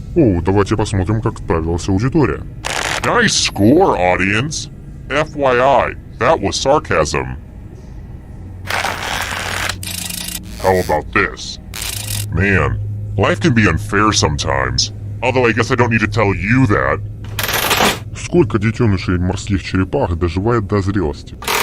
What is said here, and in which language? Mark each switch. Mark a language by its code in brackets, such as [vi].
[ru] О, давайте посмотрим, как справилась аудитория. [en] Nice score, audience. FYI, that was sarcasm. How about this? Man, life can be unfair sometimes. Although I guess I don't need to tell you that. [ru] Сколько детенышей морских черепах доживает до зрелости?